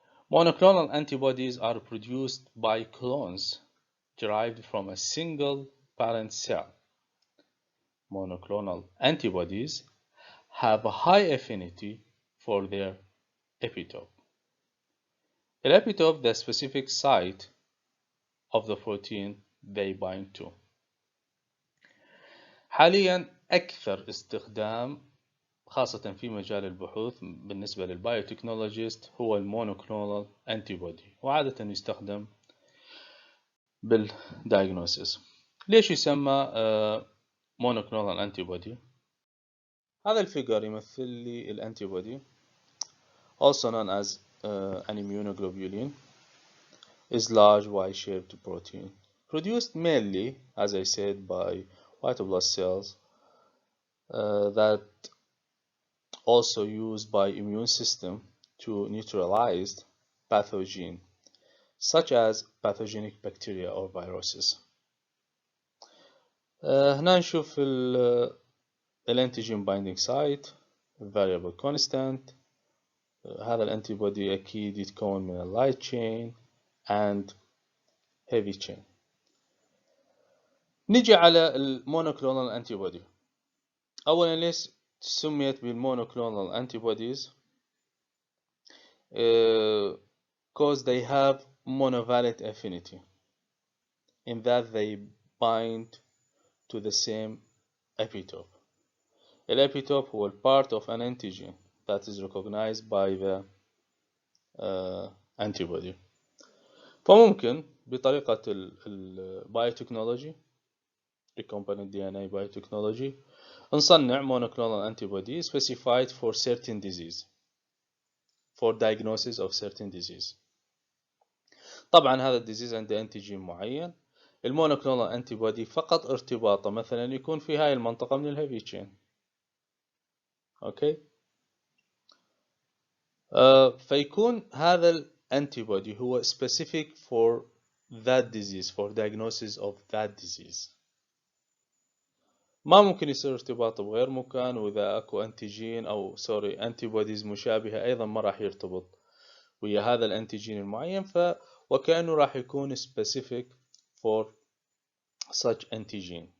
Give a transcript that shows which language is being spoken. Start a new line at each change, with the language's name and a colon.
English: Monoclonal antibodies are produced by clones derived from a single parent cell. Monoclonal antibodies have a high affinity for their epitope. The epitope, the specific site of the protein they bind to.
Arabic: حاليا أكثر استخدام خاصة في مجال البحوث بالنسبة للبايوتكنولوجيست هو المونوكلونال أنتيبودي، وعادة يستخدم بالدايجنوسيس. ليش يسمى مونوكلونال أنتيبودي؟ هذا الفيجر يمثل لي الأنتيبودي
English: also known as an immunoglobulin is large Y-shaped protein produced mainly, as I said, by white blood cells that also used by immune system to neutralize pathogen such as pathogenic bacteria or viruses.
Arabic: هنا نشوف الانتيجين بايندينج سايت، variable constant. هذا الانتي بودي اكيد يتكون من اللايت تشين
English: and heavy chain.
Arabic: نجي على المونوكلونال انتي بودي. اولا ليش سميت بالمونوكلونال انتي بوديز؟
English: because they have monovalent affinity in that they bind to the same epitope.
Arabic: الابيتوب هو
English: part of an antigen that is recognized by the antibody.
Arabic: فممكن بطريقة البايوتكنولوجي
English: recombinant DNA biotechnology
Arabic: نصنع
English: monoclonal antibody specified for certain disease, for diagnosis of certain disease.
Arabic: طبعا هذا الديزيز عنده انتيجين معين. المونوكلونال انتيبودي فقط ارتباطه مثلا يكون في هاي المنطقة من الهيفي تشين. اوكي. فيكون هذا الانتيبودي هو
English: specific for that disease, for diagnosis of that disease.
Arabic: ما ممكن يصير ارتباطه بغير مكان، واذا اكو انتيجين او سوري انتيبوديز مشابهة ايضا ما راح يرتبط ويا هذا الانتيجين المعين، وكأنه راح يكون
English: specific for such antigen.